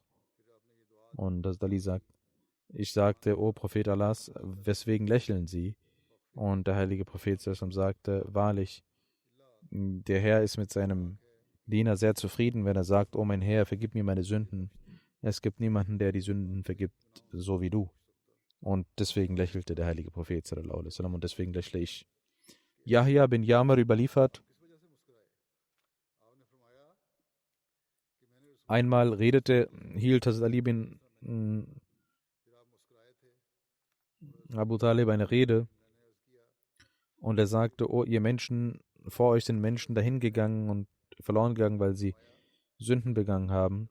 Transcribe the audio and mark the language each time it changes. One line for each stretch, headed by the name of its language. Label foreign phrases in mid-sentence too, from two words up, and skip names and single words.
German: Und das Dali sagt, ich sagte, O Prophet Allahs, weswegen lächeln Sie? Und der heilige Prophet sagte, wahrlich, der Herr ist mit seinem Diener sehr zufrieden, wenn er sagt, O mein Herr, vergib mir meine Sünden. Es gibt niemanden, der die Sünden vergibt, so wie du. Und deswegen lächelte der heilige Prophet
Arabic: صلى الله عليه وسلم,
German: und deswegen lächle ich. Yahya bin Yamar überliefert, einmal hielt Hazrat Ali bin Abu Talib eine Rede, und er sagte, oh ihr Menschen, vor euch sind Menschen dahingegangen und verloren gegangen, weil sie Sünden begangen haben.